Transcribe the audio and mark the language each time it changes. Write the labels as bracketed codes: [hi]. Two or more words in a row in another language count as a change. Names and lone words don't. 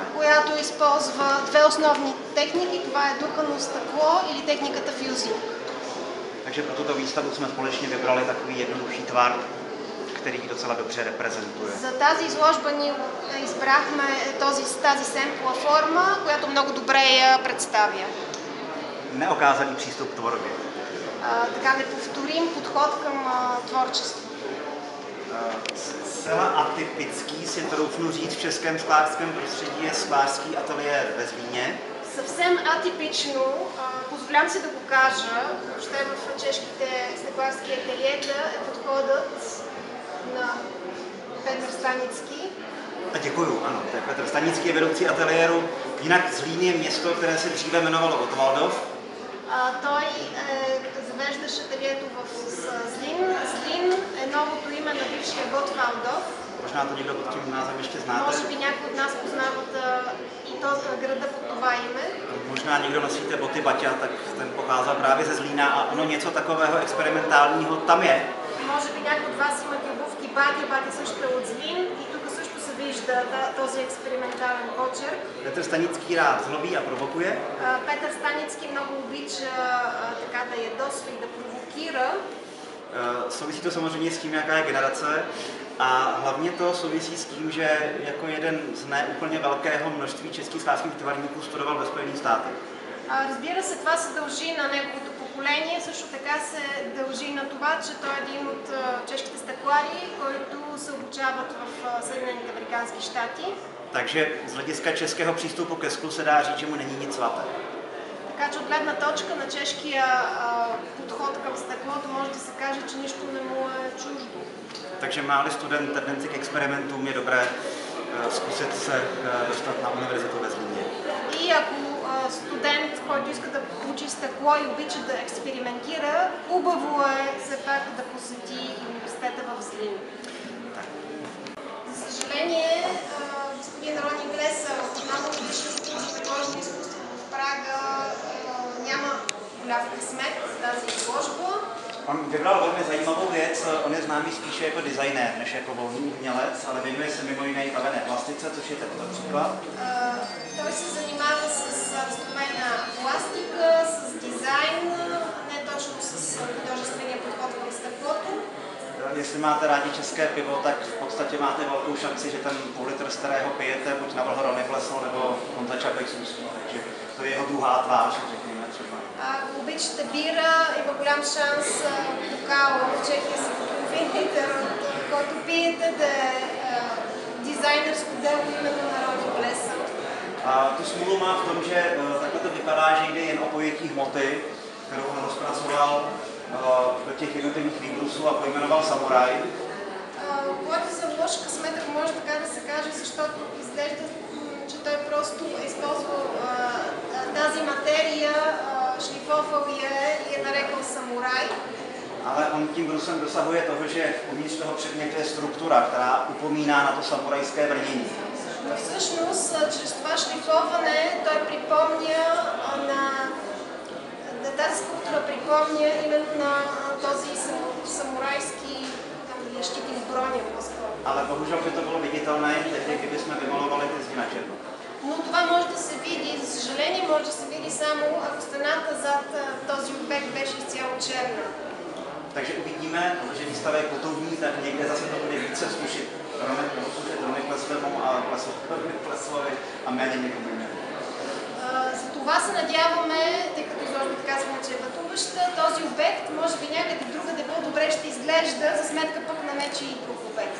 [bg] която използва две основни техники, това е духано стъкло или техниката фюзинг. [cs] Takže pro tuto výstavu jsme společně vybrali takový jednoduchý tvar, který docela dobře reprezentuje. [bg] За тази изложба ние избрахме тази семпла форма, която много добре я представя. [cs] Neokázaný přístup k tvorbě. [bg] Така неповторим подход към творчество. [cs] Zcela atypický, si troufnu říct, v českém sklářském prostředí je sklářský ateliér ve Zlíně. [bg] Съвсем атипично, позволявам си да го кажа, въобще в чешките стъкларски ателиета е подходът на Петър Станицкý. [cs] A děkuju, ano, to je Petr Stanický, je vedoucí ateliéru. Jinak Zlín je město, které se dříve jmenovalo Gottwaldov. [bg] Той завеждаше ателието в Злин. Злин е новото име на бившия Готвалдов. [cs] Možná to někdo pod tím názvem ještě znáte. [bg] Може би някои от нас познават и този града под това име. [cs] Možná někdo nosíte boty Baťa, tak ten pocházel právě ze Zlína a ono něco takového experimentálního tam je. [bg] Може би някои от вас имат обувки Батя. Батя също е от Злин и тук също се вижда този експериментален почерк. [cs] Petr Stanický rád zlobí a provokuje. [bg] Петър Станицкý много обича така да ядосва и да провокира. [cs] Souvisí to samozřejmě s tím, jaká je generace a hlavně to souvisí s tím, že jako jeden z neúplně velkého množství českých sklářských výtvarníků studoval ve Spojených státech. [bg] Разбира се, това се дължи на неговото поколение, също така се дължи на това, че той е един от чешките стъклари, които се обучават в Съединените американски щати. [cs] Takže z hlediska českého přístupu ke sklu se dá říct, že mu není nic svaté. [bg] Така че от гледна точка на чешкия подход към стъклото може да се каже, че нищо не му е чуждо. [cs] Takže má-li student tendenci k experimentům, je dobré zkusit se dostat na univerzitu ve Zlíně. [bg] И ако студент, който иска да учи стъкло и обича да експериментира, хубаво е все пак да посети университета в Злин. За съжаление, господин Рони Глесър от много годишни приложни изкуства в Прага няма голям късмет за тази изложба. [cs] On vybral velmi zajímavou věc, on je známý spíše jako designér, než jako volný umělec, ale věnuje se mimo jiné kavené plastice, což je tento příklad. [bg] Той се занимава с разстроена пластика, с дизайн, не точно с художествения подход към стъклото. [cs] Jestli máte rádi české pivo, tak v podstatě máte velkou šanci, že ten půl litr, z kterého pijete, buď na Vlhoro neklesl, nebo Honza Čapek z Ústí. Takže to je jeho druhá tvář, řekněme třeba. [bg] Ако обичате бира, има голям шанс бокал в Чехия се купи литър, който пиете да е дизайнерско дело именно на Рони Глесър. [cs] A tu smůlu má v tom, že takhle to vypadá, že jde jen o pojetí hmoty, kterou on rozpracoval do těch jednotlivých výbrusů a pojmenoval Samuraj. [bg] Което за лош късмет, ако може така да се каже, защото изглежда, че той просто е използвал тази материя, шлифовал и е нарекал самурай. [cs] Ale on tím brusem dosahuje toho, že uvnitř toho předmětu je struktura, která upomíná na to samurajské brnění. [bg] Но всъщност, чрез това шлифоване, той припомня тази скулптура припомня именно на този самурайски щит или броня по-скоро. [cs] Ale bohužel by to bylo viditelné, kdyby jsme vymalovali ty zdi na černo. [bg] Но това може да се види, за съжаление може да се види само ако стената зад този обект беше изцяло черна. [cs] Takže uvidíme, že výstava je putovní, tak někde zase to bude více slušit Romy Kleslému a Kleslovi a méně někomu jinému. [bg] За това се надяваме, тъй като изложбата казваме, че е пътуваща, този обект може би някъде другаде по-добре ще изглежда, за сметка пък на нечий друг обект.